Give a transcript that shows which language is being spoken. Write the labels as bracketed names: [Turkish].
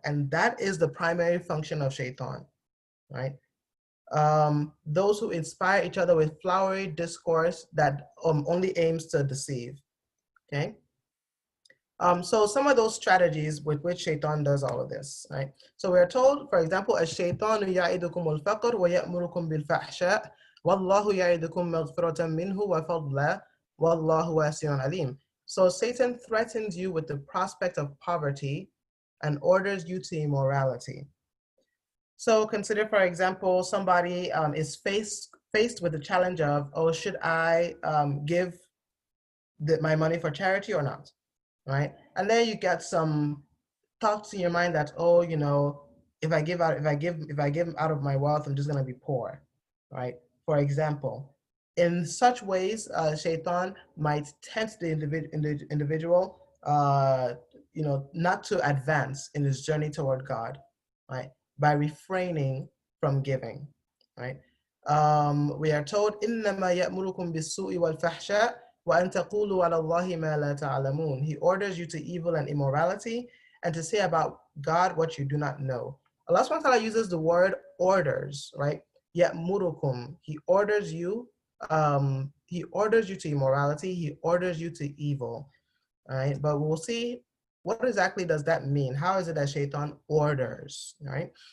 [English] And that is the primary function of shaitan, right? Those who inspire each other with flowery discourse that only aims to deceive, okay? So some of those strategies with which shaitan does all of this, right? So we're told, for example, [Arabic] الشيطان يعدكم الفقر ويأمركم بالفحشاء والله يعدكم مغفرة منه وفضلا والله واسع عليم. [English] So Satan threatens you with the prospect of poverty and orders you to immorality. So consider, for example, somebody is faced with the challenge of, oh, should I give my money for charity or not? Right? And then you get some thoughts in your mind that, oh, you know, if I give out of my wealth, I'm just gonna be poor, right? For example, in such ways, shaitan might tempt the individual, you know, not to advance in his journey toward God, right? By refraining from giving, right? We are told, [Arabic] إنما يأمركم بالسوء والفحشاء وأن تقولوا على الله ما لا تعلمون. [English] He orders you to evil and immorality and to say about God what you do not know. Allah subhanahu wa ta'ala uses the word orders, right? Ya'murukum. He orders you to immorality, he orders you to evil. All right, but we'll see what exactly does that mean. How is it that shaitan orders, right?